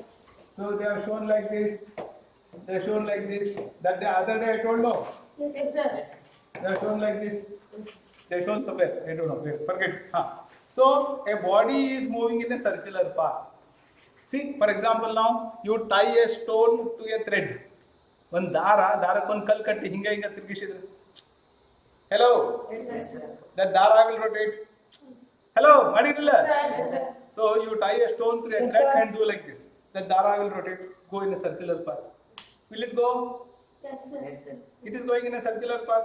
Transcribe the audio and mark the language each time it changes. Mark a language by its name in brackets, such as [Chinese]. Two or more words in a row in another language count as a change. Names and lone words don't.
[English] So they have shown like this. They have shown like this. That the other day I told no. Yes, sir. They have shown like this. They have shown somewhere. I don't know. Forget. So a body is moving in a circular path. See, for example, now you tie a stone to a thread. [Kannada] One ದಾರಕ್ಕೆ ಕಲ್ಲ್ ಕಟ್ಟಿ ಹಿಂಗೆ ತಿರುಗಿಸಿದ್ರೆ. [English] Hello. Yes, sir. That dara will rotate. Hello, Madidilla. Yes, sir. So you tie a stone to a thread and do like this. That dara will rotate, go in a circular path. Will it go? Yes, sir. Yes, sir. It is going in a circular path.